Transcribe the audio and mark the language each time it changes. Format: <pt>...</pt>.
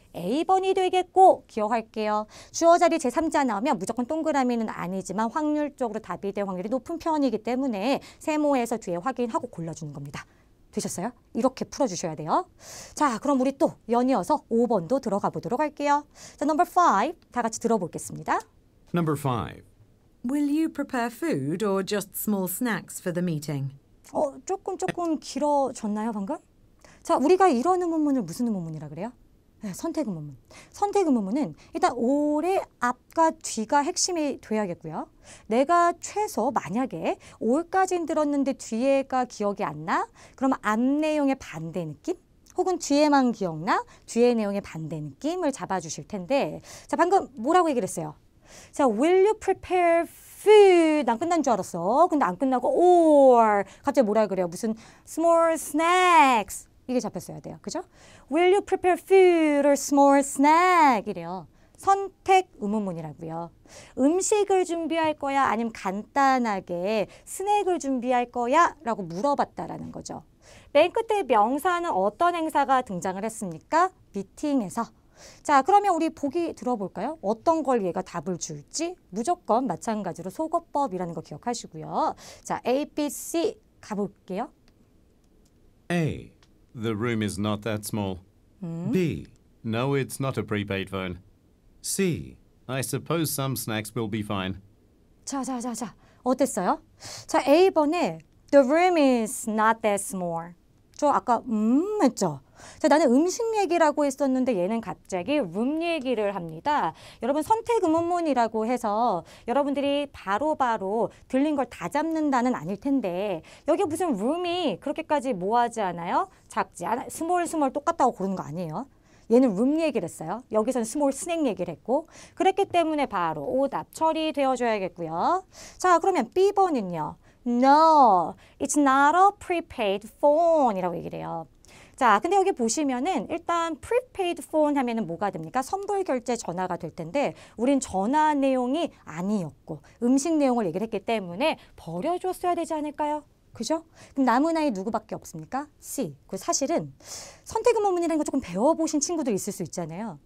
<ko>A번이 되겠고 기억할게요. 주어 자리 제3자 나오면 무조건 동그라미는 아니지만 확률적으로 답이 될 확률이 높은 편이기 때문에 세모에서 뒤에 확인하고 골라주는 겁니다. 되셨어요? 이렇게 풀어주셔야 돼요. 자, 그럼 우리 또 연이어서 5번도 들어가 보도록 할게요. 자, 넘버 5 다 같이 들어보겠습니다.</ko> <en>Number 5. Will you prepare food or just small snacks for the meeting?</en> <ko>조금 길어졌나요, 방금? 자, 우리가 이런 의문문을 무슨 의문문이라 그래요? 네, 선택 의문문. 선택 의문문은 일단 올해 앞과 뒤가 핵심이 돼야겠고요. 내가 최소 만약에 올까지는 들었는데 뒤에가 기억이 안 나? 그러면 앞 내용의 반대 느낌? 혹은 뒤에만 기억나? 뒤에 내용의 반대 느낌을 잡아주실 텐데 자 방금 뭐라고 얘기를 했어요? 자,</ko> <en>will you prepare food?</en> <ko>난 끝난 줄 알았어. 근데 안 끝나고 or 갑자기 뭐라 그래요? 무슨 small snacks 이게 잡혔어야 돼요. 그죠?</ko> <en>Will you prepare food or small snack?</en> <ko>이래요. 선택 의문문이라고요. 음식을 준비할 거야? 아니면 간단하게 스낵을 준비할 거야? 라고 물어봤다라는 거죠. 맨 끝에 명사는 어떤 행사가 등장을 했습니까? 미팅에서. 자, 그러면 우리 보기 들어볼까요? 어떤 걸 얘가 답을 줄지? 무조건 마찬가지로 속어법이라는 거 기억하시고요. 자, A, B, C 가볼게요.</ko> <en>A. The room is not that small. B. No, it's not a prepaid phone. C. I suppose some snacks will be fine.</en> <ko>자. 어땠어요? 자, A번에</ko> <en>The room is not that small.</en> <ko>저 아까 했죠? 자, 나는 음식 얘기라고 했었는데 얘는 갑자기 room 얘기를 합니다. 여러분 선택 의문문이라고 해서 여러분들이 바로바로 들린 걸 다 잡는다는 아닐 텐데 여기 무슨 room이 그렇게까지 뭐하지 않아요? 작지 않아? 스몰 똑같다고 고르는 거 아니에요? 얘는 room 얘기를 했어요. 여기서는 small snack 얘기를 했고 그랬기 때문에 바로 오답 처리되어줘야겠고요. 자, 그러면 B번은요.</ko> <en>No, it's not a prepaid phone</en> <ko>이라고 얘기를 해요. 자, 근데 여기 보시면은 일단 prepaid phone 하면은 뭐가 됩니까? 선불 결제 전화가 될 텐데 우린 전화 내용이 아니었고 음식 내용을 얘기를 했기 때문에 버려줬어야 되지 않을까요? 그죠? 그럼 남은 아이 누구밖에 없습니까?</ko> <en>C.</en> <ko>그 사실은 선택 의문문이라는 거 조금 배워보신 친구들 있을 수 있잖아요.</ko>